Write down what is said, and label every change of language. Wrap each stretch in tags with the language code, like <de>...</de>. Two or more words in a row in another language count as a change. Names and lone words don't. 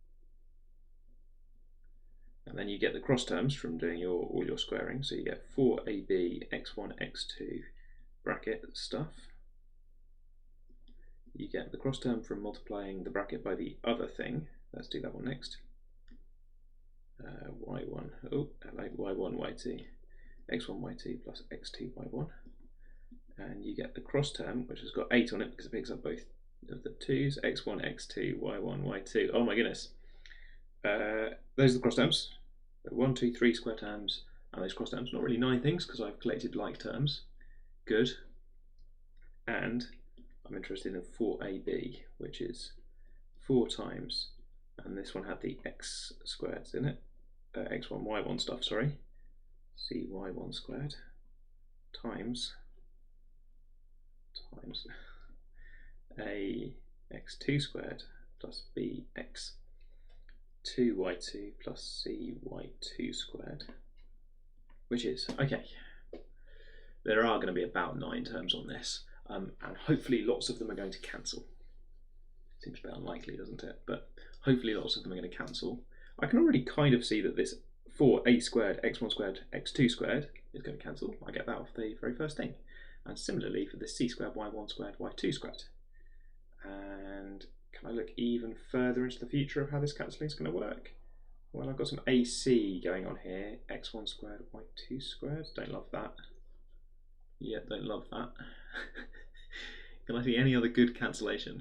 <en>And then you get the cross terms from doing all your squaring. So you get 4ab x1 x2 bracket stuff. You get the cross term from multiplying the bracket by the other thing. Let's do that one next. y1, y1 y2, x1 y2 plus x2 y1. And you get the cross term, which has got 8 on it because it picks up both of the 2's, x1, x2, y1, y2. Oh my goodness. Those are the cross terms. 1, 2, 3 square terms, and those cross terms. Not really 9 things because I've collected like terms. Good. And I'm interested in 4ab, which is 4 times, and this one had the x squareds in it, x1, y1 stuff, sorry, cy1 squared times a x2 squared plus b x2y2 plus cy2 squared, which is, okay, there are going to be about 9 terms on this, and hopefully lots of them are going to cancel. Seems a bit unlikely, doesn't it? But hopefully lots of them are going to cancel. I can already kind of see that this 4a squared, x1 squared, x2 squared is going to cancel. I get that off the very first thing. And similarly for the c squared, y1 squared, y2 squared. And can I look even further into the future of how this cancelling is going to work? Well, I've got some AC going on here. x1 squared, y2 squared. Don't love that. Yeah, don't love that. Can I see any other good cancellation?</en>